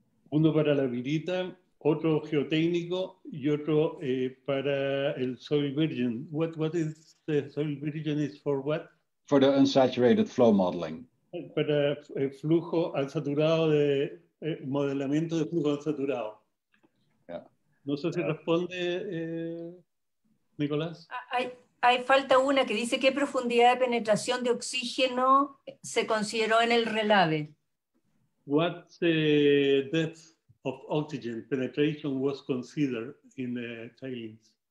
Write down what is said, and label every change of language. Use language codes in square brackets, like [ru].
[es] Uno para la virita, otro geotécnico y otro para el Soil Vision. [en] What is the Soil Vision is for what? For the unsaturated flow modeling. [es] Para flujo ansaturado modelamiento de flujo ansaturado. No sé si responde, Nicolás. Hay falta una que dice: ¿qué profundidad de penetración de oxígeno se consideró en el relave? [en] What depth of oxygen penetration was considered in the tailings?